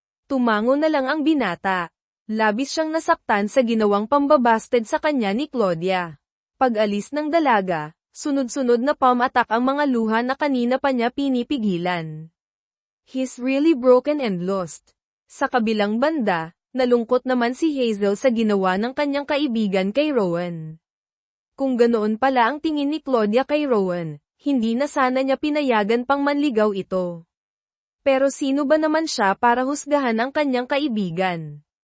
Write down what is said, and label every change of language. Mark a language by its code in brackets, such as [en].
[tl] Tumango na lang ang binata. Labis siyang nasaktan sa ginawang pambabasted sa kanya ni Claudia. Pag-alis ng dalaga, Sunod-sunod na palm attack ang mga luha na kanina pa niya pinipigilan. [en] He's really broken and lost. [tl] Sa kabilang banda, nalungkot naman si Hazel sa ginawa ng kanyang kaibigan kay Rowan. Kung ganoon pala ang tingin ni Claudia kay Rowan, hindi na sana niya pinayagan pang manligaw ito. Pero sino ba naman siya para husgahan ang kanyang kaibigan?